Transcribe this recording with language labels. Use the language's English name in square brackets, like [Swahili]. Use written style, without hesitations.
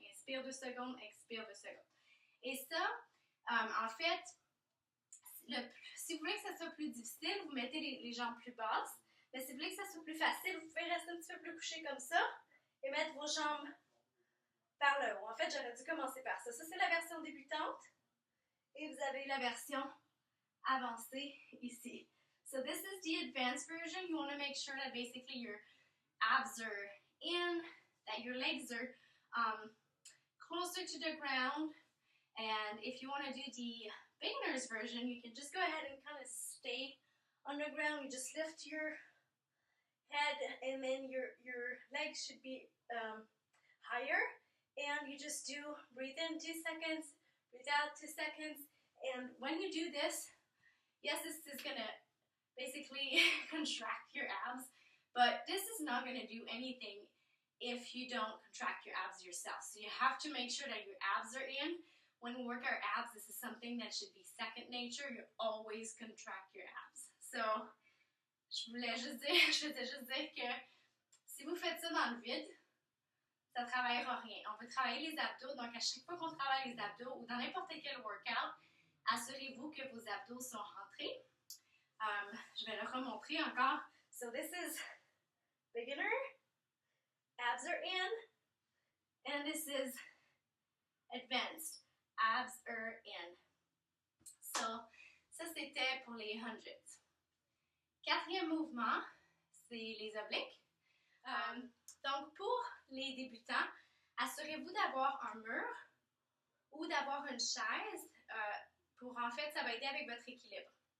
[French] Inspire 2 secondes, expire 2 secondes. Et ça, en fait, si vous voulez que ça soit plus difficile, vous mettez les jambes plus basses. Mais si vous voulez que ça soit plus facile, vous pouvez rester un petit peu plus couché comme ça et mettre vos jambes par le haut. En fait, j'aurais dû commencer par ça. Ça, c'est la version débutante. Et vous avez la version avancée ici. [English] So this is the advanced version. You want to make sure that basically your abs are in, that your legs are closer to the ground. And if you want to do the beginner's version, you can just go ahead and kind of stay on the ground. You just lift your head and then your legs should be higher. And you just do breathe in 2 seconds, breathe out 2 seconds. And when you do this, yes, this is going to basically contract your abs, but this is not going to do anything if you don't contract your abs yourself. So you have to make sure that your abs are in. When we work our abs, this is something that should be second nature. You always contract your abs. [French] So, je voulais juste dire que si vous faites ça dans le vide, ça ne travaillera rien. On veut travailler les abdos, donc à chaque fois qu'on travaille les abdos ou dans n'importe quel workout, assurez-vous que vos abdos sont rentrés. Je vais le remontrer encore. [English] So this is beginner, abs are in, and this is advanced, abs are in. [French] So, ça c'était pour les hundreds. Quatrième mouvement, c'est les obliques. Donc pour les débutants, assurez-vous d'avoir un mur ou d'avoir une chaise pour en fait, ça va aider avec votre équilibre.